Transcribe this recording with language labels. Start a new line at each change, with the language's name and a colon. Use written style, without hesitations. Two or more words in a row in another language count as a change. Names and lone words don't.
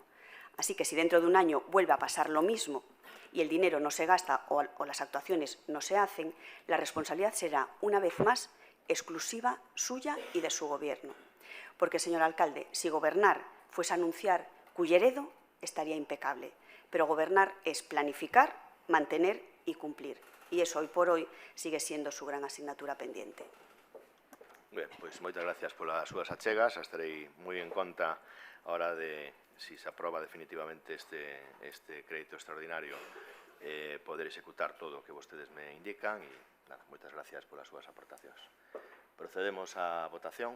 Spanish: Así que si dentro de un año vuelve a pasar lo mismo y el dinero no se gasta o las actuaciones no se hacen, la responsabilidad será, una vez más, exclusiva suya y de su Gobierno. Porque, señor alcalde, si gobernar fuese anunciar Culleredo, estaría impecable. Pero gobernar es planificar, mantener y cumplir.
Galician: E iso,
Spanish: hoy por hoy, sigue siendo su gran asignatura pendiente.
Galician: Ben, pois moitas gracias polas súas achegas. Estarei moi en conta a hora de, si se aproba definitivamente este crédito extraordinario, poder executar todo o que vostedes me indican. E, nada, moitas gracias polas súas aportacións. Procedemos á votación.